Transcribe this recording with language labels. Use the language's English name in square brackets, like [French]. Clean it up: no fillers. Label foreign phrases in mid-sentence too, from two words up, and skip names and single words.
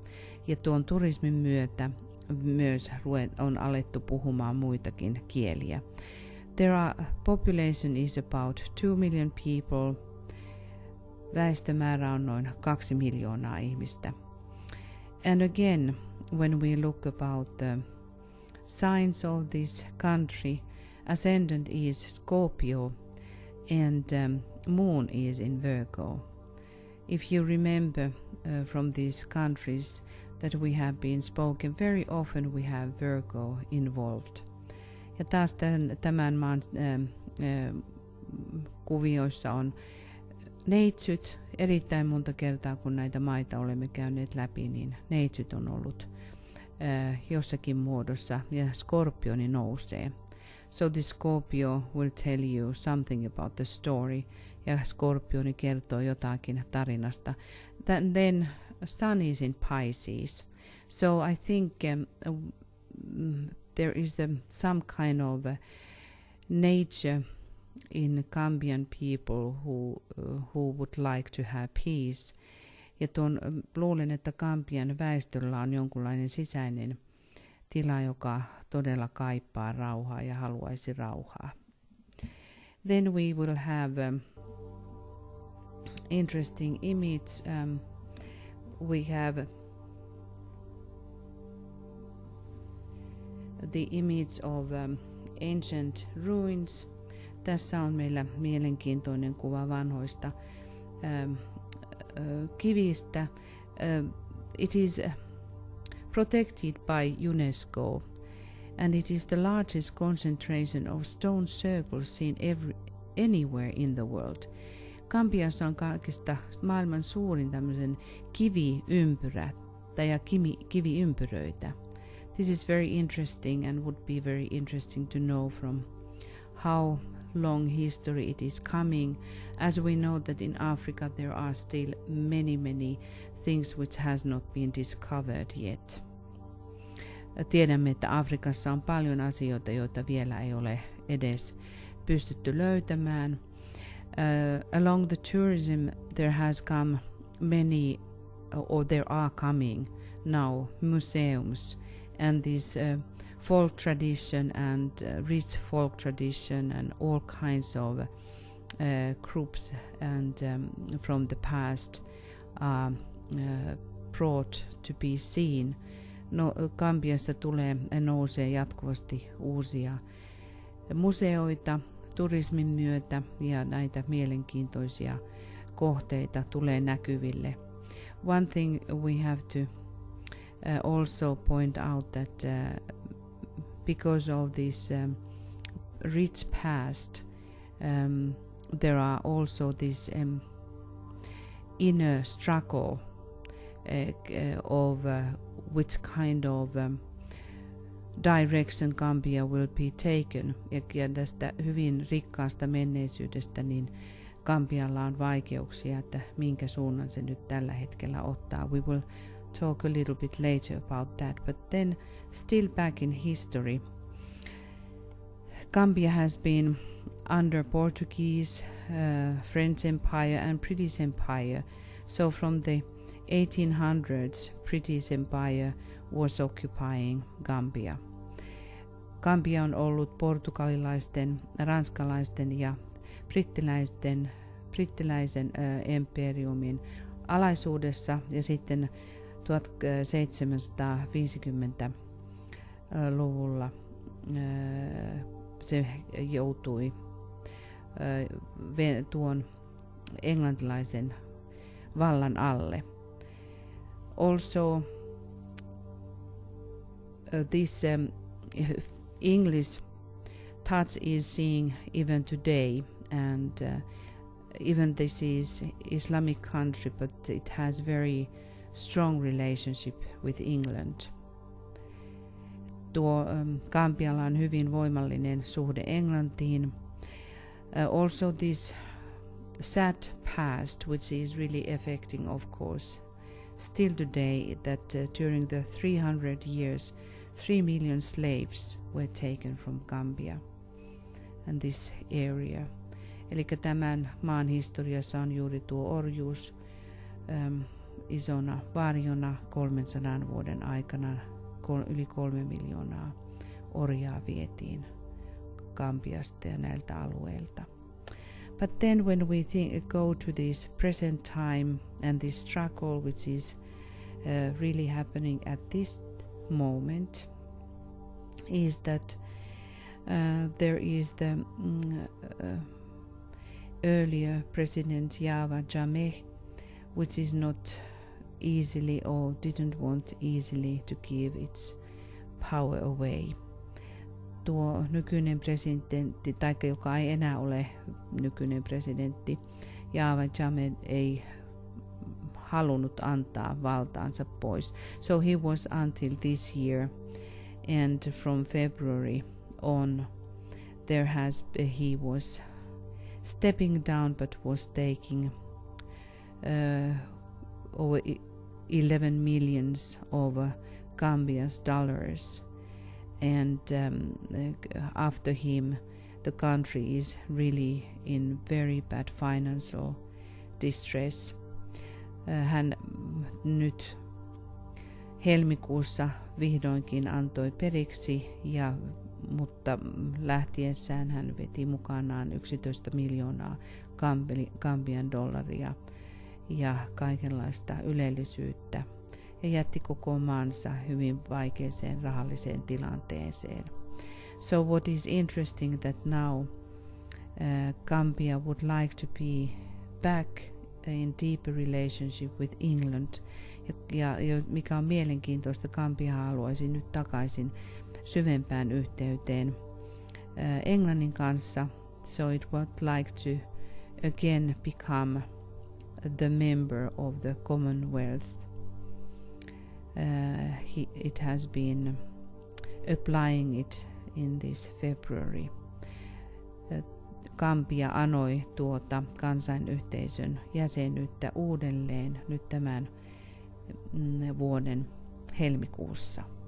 [Finnish] Ja tuon turismin myötä myös on alettu puhumaan muitakin kieliä. [English] Population is about 2 million people. [Finnish] Väestömäärä on noin 2 miljoonaa ihmistä. [English] And again, when we look about the signs of this country, ascendant is Scorpio and moon is in Virgo. If you remember from these countries that we have been spoken, very often we have Virgo involved. [Finnish] Ja taas tämän maan kuvioissa on neitsyt. Erittäin monta kertaa, kun näitä maita olemme käyneet läpi, niin neitsyt on ollut jossakin muodossa ja skorpioni nousee. [English] So the Scorpio will tell you something about the story, [Finnish] ja skorpioni kertoo jotakin tarinasta. [English] Then sun is in Pisces. So I think there is some kind of nature in Gambian people who would like to have peace. [Finnish] Ja luulen, että Gambian väestöllä on jonkunlainen sisäinen tila, joka todella kaipaa rauhaa ja haluaisi rauhaa. [English] Then we will have interesting image. We have the image of ancient ruins. [Finnish] Tässä on meillä mielenkiintoinen kuva vanhoista kivistä. [English] It is protected by UNESCO, and it is the largest concentration of stone circles seen anywhere in the world. [Finnish] Gambiassa on kaikista maailman suurin tämmöisen kiviympyrä ja kiviympyröitä. [English] This is very interesting and would be very interesting to know from how long history it is coming, as we know that in Africa there are still many things which has not been discovered yet. [Finnish] Tiedämme, että Afrikassa on paljon asioita, joita vielä ei ole edes pystytty löytämään. [English] Along the tourism there has come many, or there are coming now, museums and this folk tradition and rich folk tradition and all kinds of groups and from the past are brought to be seen. [Finnish] No, Gambiassa nousee jatkuvasti uusia museoita turismin myötä ja näitä mielenkiintoisia kohteita tulee näkyville. [English] One thing we have to also point out that because of this rich past, there are also this inner struggle of which kind of direction Gambia will be taken. [Finnish] Ja tästä hyvin rikkaasta menneisyydestä niin Gambialla on vaikeuksia, että minkä suunnan se nyt tällä hetkellä ottaa. [English] We will talk a little bit later about that, but then still back in history, Gambia has been under Portuguese, French Empire and British Empire. So from the 1800s, British Empire was occupying Gambia. [Finnish] Gambia on ollut portugalilaisten, ranskalaisten ja brittiläisen imperiumin alaisuudessa, ja sitten 1750-luvulla se joutui tuon englantilaisen vallan alle. [English] Also, this English touch is seen even today, and even this is Islamic country, but it has very strong relationship with England. [Finnish] Gambialla on hyvin voimallinen suhde Englantiin. [English] Also this sad past, which is really affecting, of course, still today, that during the 300 years, 3 million slaves were taken from Gambia and this area. [Finnish] Eli tämän maan historiassa on juuri tuo orjuus isona varjona 300 vuoden aikana. Yli 3 miljoonaa orjaa vietiin Gambiasta ja näiltä alueilta. [English] But then when we go to this present time and this struggle which is really happening at this moment, is that there is the earlier president Yahya Jammeh, which is not easily or didn't want easily to give its power away. [Finnish] Tuo nykyinen presidentti, tai joka ei enää ole nykyinen presidentti, Yahya Jammeh ei halunnut antaa valtaansa pois. [English] So he was until this year, and from February on he was stepping down, but was taking over 11 millions of Gambia's dollars, and after him the country is really in very bad financial distress. [Finnish] Hän nyt helmikuussa vihdoinkin antoi periksi, mutta lähtiessään hän veti mukanaan 11 miljoonaa Gambian dollaria ja kaikenlaista ylellisyyttä ja jätti koko maansa hyvin vaikeeseen rahalliseen tilanteeseen. [English] So what is interesting that now Gambia would like to be back in deeper relationship with England. [Finnish] Ja mikä on mielenkiintoista, Gambia haluaisi nyt takaisin syvempään yhteyteen Englannin kanssa. [English] So it would like to again become the member of the Commonwealth. It has been applying it in this February. [Finnish] Gambia anoi tuota kansainyhteisön jäsenyyttä uudelleen nyt tämän vuoden helmikuussa.